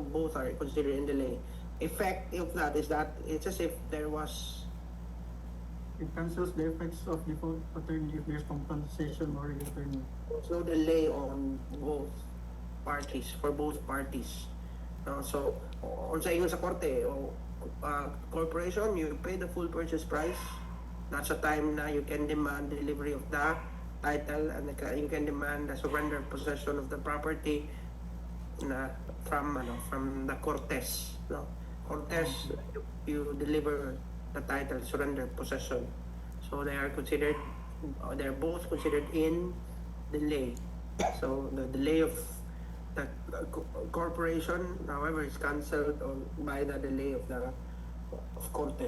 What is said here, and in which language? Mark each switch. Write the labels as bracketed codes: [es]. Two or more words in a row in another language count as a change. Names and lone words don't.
[en] Both are considered in delay. Effect of that is that it's as if there was It cancels the effects of default, attorney, if there's compensation or attorney. no delay on both parties, for both parties. [tl] No? So, on sa inyo sa korte, corporation, [en] you pay the full purchase price. That's a time na you can demand delivery of the title and you can demand the surrender of possession of the property na from the Cortes, no? Cortes, you deliver the title, surrender possession. So they're both considered in delay. So the delay of the corporation, however, is cancelled by the delay of Cortes.